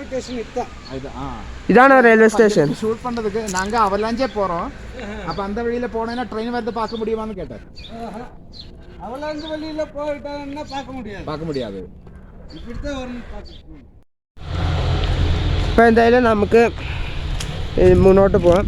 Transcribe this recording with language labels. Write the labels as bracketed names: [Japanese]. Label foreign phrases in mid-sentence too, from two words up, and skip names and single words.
[Malayalam] ഇതാണ് റെയിൽവേ സ്റ്റേഷൻ. [Tamil] ஷூட் பண்றதுக்கு நாங்க அவலாஞ்சே போறோம். அப்ப அந்த வழியில போனேனா ட்ரெயின் வந்து பார்க்க முடியுமான்னு கேட்டார். அவலாஞ்சு வழியில போயிட்டான்னா பார்க்க முடியாது. இப்படியே வரணும் பார்க்க. [Malayalam] അപ്പോൾ എന്തായാലും നമുക്ക് മുന്നോട്ട് പോവാം.